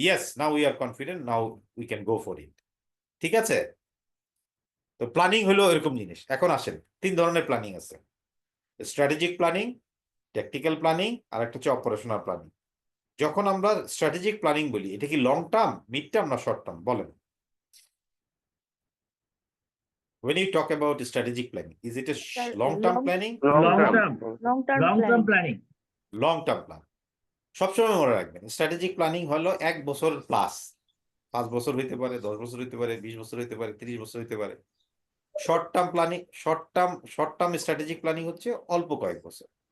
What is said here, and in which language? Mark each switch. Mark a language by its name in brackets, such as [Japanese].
[English] Yes, now we are confident, now we can go for it. [Bangla] ঠিক আছে? তো planning হলো এরকম জিনিস। এখন আসেন, 3 ধরনের প্ল্যানিং আছে: স্ট্র্যাটেজিক প্ল্যানিং, ট্যাকটিক্যাল প্ল্যানিং, আর একটা হচ্ছে অপারেশনাল প্ল্যানিং। যখন আমরা স্ট্র্যাটেজিক প্ল্যানিং বলি, এটা কি লং টার্ম, মিড টার্ম না শর্ট টার্ম বলেন? [English] When you talk about strategic planning, is it a long-term planning? Long-term planning. Long-term plan. [Bangla] সবসময় মনে রাখবেন, স্ট্র্যাটেজিক প্ল্যানিং হলো 1 বছর প্লাস, 5 বছর হইতে পারে, 10 বছর হইতে পারে, 20 বছর হইতে পারে, 30 বছর হইতে পারে। Short term planning, short term strategic planning হচ্ছে অল্প কয়েক বছর।